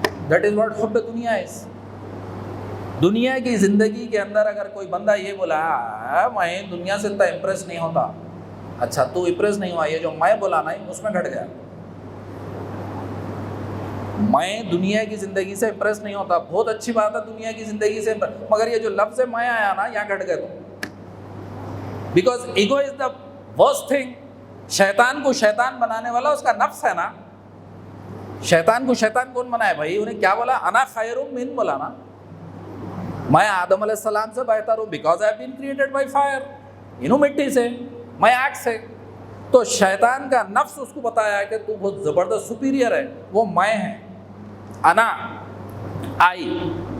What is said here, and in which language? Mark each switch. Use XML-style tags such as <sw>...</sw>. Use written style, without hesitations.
<en>That is what حب دنیا is.</en> <ur>دنیا کی زندگی کے اندر اگر کوئی بندہ یہ بولا میں دنیا سے اتنا امپریس نہیں ہوتا، اچھا تو امپریس نہیں ہوا، یہ جو میں بولا نا اس میں گھٹ گیا. میں دنیا کی زندگی سے امپریس نہیں ہوتا، بہت اچھی بات ہے دنیا کی زندگی سے، مگر یہ جو لفظ میں آیا نا یہاں گھٹ گئے تو.</ur> <en>Because ego is the worst thing.</en> <ur>شیطان کو شیطان بنانے والا اس کا نفس ہے نا. شیطان کو شیطان کون بنائے بھائی؟ انہیں کیا بولا؟ انا خیر من بولا نا. میں آدم علیہ السلام سے بہتر ہوں،</ur> <en>Because I been created by fire.</en> <ur>مٹی سے، میں آگ سے. تو شیطان کا نفس اس کو بتایا کہ تو بہت زبردست سپیریئر ہے، وہ میں ہے، انا، آئی.</ur>